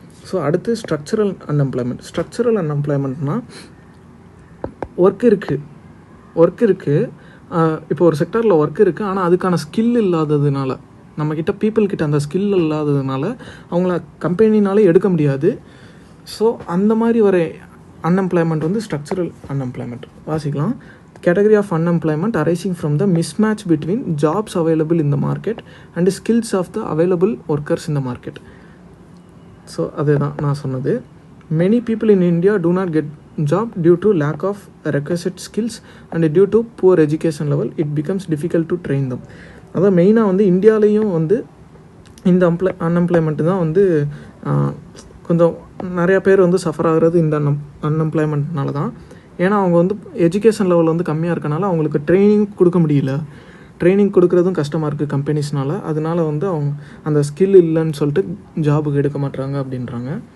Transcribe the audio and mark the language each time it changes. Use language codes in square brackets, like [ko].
[ta] So அடுத்து structural unemployment. Structural அன்எம்ப்ளாய்மெண்ட்னால் work இருக்குது, இப்போ ஒரு செக்டரில் ஒர்க் இருக்குது, ஆனால் அதுக்கான ஸ்கில் இல்லாததுனால, நம்மக்கிட்ட பீப்புள்கிட்ட அந்த ஸ்கில் இல்லாததுனால அவங்கள கம்பெனினாலே எடுக்க முடியாது. ஸோ அந்த மாதிரி வர அன்எம்ப்ளாய்மெண்ட் வந்து ஸ்ட்ரக்சரல் அன்எம்ப்ளாய்மெண்ட். வாசிக்கலாம். [en] Category of unemployment arising from the mismatch between jobs available in the market and skills of the available workers in the market. So [ta] அதுதான் நான் சொன்னது. [en] Many people in India do not get job due to lack of requisite skills and due to poor education level it becomes difficult to train them. [ta] அதான் மெயினாக வந்து இந்தியாலேயும் வந்து இந்த unemployment தான் வந்து கொஞ்சம் நிறையா பேர் வந்து சஃபர் ஆகிறது இந்த அன்எம்ப்ளாய்மெண்ட்னால தான். ஏன்னா அவங்க வந்து எஜுகேஷன் லெவல் வந்து கம்மியாக இருக்கனால அவங்களுக்கு ட்ரைனிங் கொடுக்க முடியல. ட்ரைனிங் கொடுக்குறதும் கஷ்டமாக இருக்குது கம்பெனிஸ்னால். அதனால வந்து அவங்க அந்த ஸ்கில் இல்லைன்னு சொல்லிட்டு ஜாபுக்கு எடுக்க மாட்டுறாங்க அப்படின்றாங்க.